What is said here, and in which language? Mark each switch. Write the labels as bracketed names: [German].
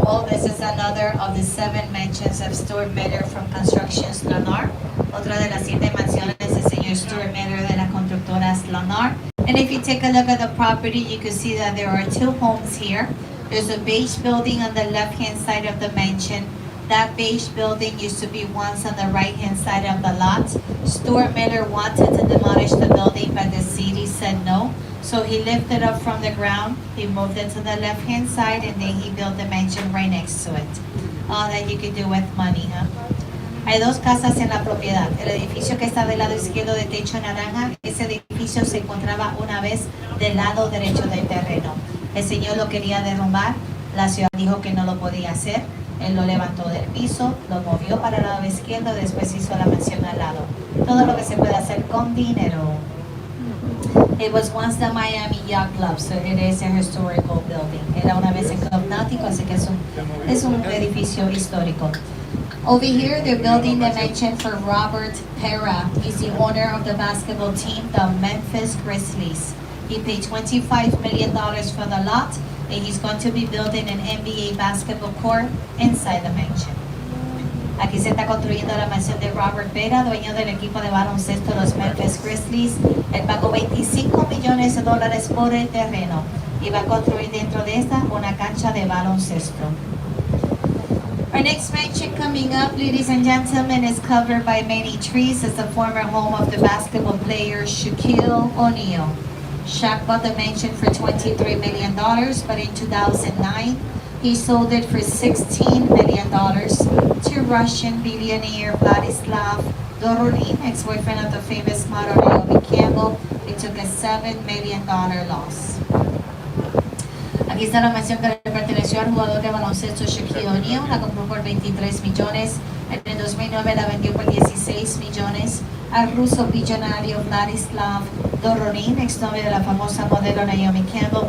[English] Well, this is another of the 7 mansions of Stuart Miller from Constructions Lennar. [Spanish] Otra de las 7 mansiones del señor Stuart Miller de las constructoras Lennar. [English] And if you take a look at the property, you can see that there are 2 homes here. There's a beige building on the left-hand side of the mansion. That beige building used to be once on the right-hand side of the lot. Stuart Miller wanted to demolish the building, but the city said no. So he lifted up from the ground, he moved it to the left-hand side, and then he built the mansion right next to it. All that you could do with money, huh? [Spanish] Hay 2 casas en la propiedad. El edificio que está del lado izquierdo de techo naranja, ese edificio se encontraba una vez del lado derecho del terreno. El señor lo quería derrumbar, la ciudad dijo que no lo podía hacer. Él lo levantó del piso, lo movió para el lado izquierdo, después hizo la mansión al lado. Todo lo que se puede hacer con dinero. [English] It was once the Miami Yacht Club, so it is a historical building. [Spanish] Era una vez el club náutico, así que es un edificio histórico. [English] Over here, they're building the mansion for Robert Pera. He's the owner of the basketball team, the Memphis Grizzlies. He paid $25 million for the lot, and he's going to be building an NBA basketball court inside the mansion. [Spanish] Aquí se está construyendo la mansión de Robert Pera, dueño del equipo de baloncesto de los Memphis Grizzlies. Él pagó $25 millones por el terreno y va a construir dentro de esta una cancha de baloncesto. [English] Our next mansion coming up, ladies and gentlemen, is covered by many trees. It's the former home of the basketball player Shaquille O'Neal. Shaq bought the mansion for $23 million, but in 2009, he sold it for $16 million to Russian billionaire Vladislav Doronin, ex-boyfriend of the famous model Naomi Campbell. It took a $7 million loss. [Spanish] Aquí está la mansión que le perteneció al jugador de baloncesto Shaquille O'Neal. La compró por 23 millones. En el 2009 la vendió por 16 millones al ruso billonario Vladislav Doronin, exnovio de la famosa modelo Naomi Campbell.